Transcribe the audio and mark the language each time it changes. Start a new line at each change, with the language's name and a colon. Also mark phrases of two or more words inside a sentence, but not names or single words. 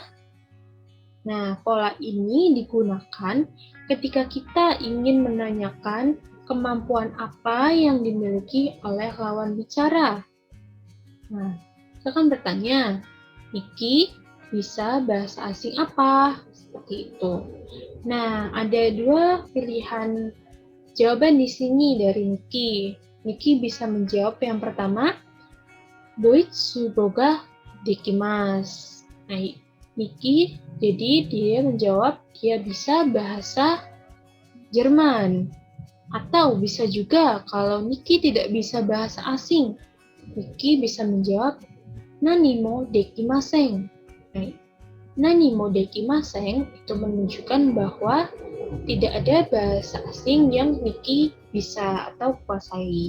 Indonesian: Nah, pola ini digunakan ketika kita ingin menanyakan kemampuan apa yang dimiliki oleh lawan bicara. Nah, kita akan bertanya, Niki bisa bahasa asing apa? Seperti itu. Nah, ada 2 pilihan jawaban di sini dari Niki. Niki bisa menjawab yang pertama,
Japanese: ドイツ語ができます.
Indonesian: Nah, Niki, jadi dia menjawab dia bisa bahasa Jerman. Atau bisa juga kalau Niki tidak bisa bahasa asing, Niki bisa menjawab
Japanese: 何もできません. 何もできません
Indonesian: itu menunjukkan bahwa tidak ada bahasa asing yang Miki bisa atau kuasai.